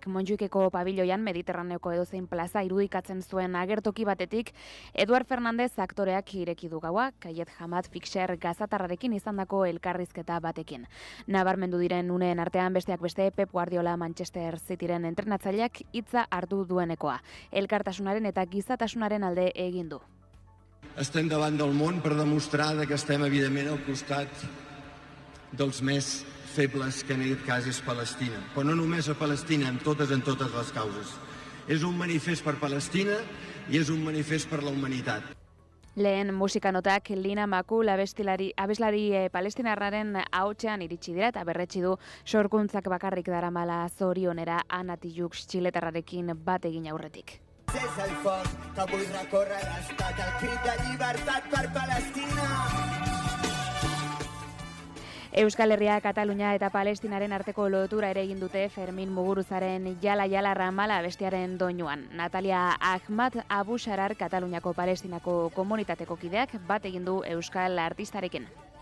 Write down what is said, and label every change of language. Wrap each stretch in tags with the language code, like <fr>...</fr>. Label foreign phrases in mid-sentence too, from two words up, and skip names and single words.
<eu>Montjuikeko pabiloian Mediterraneoko edozein plaza irudikatzen zuen agertoki batetik, Eduard Fernandez aktoreak ireki du gaua, Kayet Hamad Fixer gazatarrarekin izandako elkarrizketa batekin. Nabarmendu diren uneen artean besteak beste Pep Guardiola Manchester Cityren entrenatzaileak hitza hartu duenekoa. Elkartasunaren eta gizatasunaren alde egin du.</eu> <ca>Estem davant del món per demostrar que estem, evidentment, al costat dels més febles, que en aquest cas és Palestina. Però no només a Palestina, en totes les causes. És un manifest per Palestina i és un manifest per la humanitat.</ca> <eu>Lehen musikanotak Lina Makul abeslari palestinarraren ahotsean iritsi dira eta berretsi du sorkuntzak bakarrik daramala zorionera Anatiuk txiletarrarekin bat egin aurretik.</eu> <ca>És el foc que avui recorre l'estat, el crit de llibertat per Palestina.</ca> <eu>Euskal Herria, Katalunia eta Palestinaren arteko lotura ere egin dute Fermin Muguruzaren Jala Ramala bestiaren doinuan. Natalia Ahmad Abu Sharar, Kataluniako Palestinako komunitateko kideak bat egin du euskal artistarekin.</eu>